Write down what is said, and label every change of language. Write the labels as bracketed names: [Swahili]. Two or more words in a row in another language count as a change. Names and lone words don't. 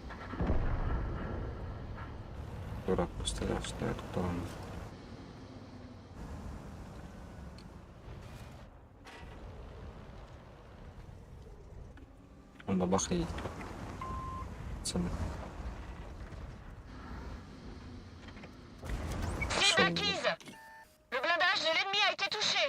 [Russian] Дурак пострелял, стоит, кто он. Он бабах едет. Пацаны. [French] Cible acquise. Le blindage de l'ennemi a été touché.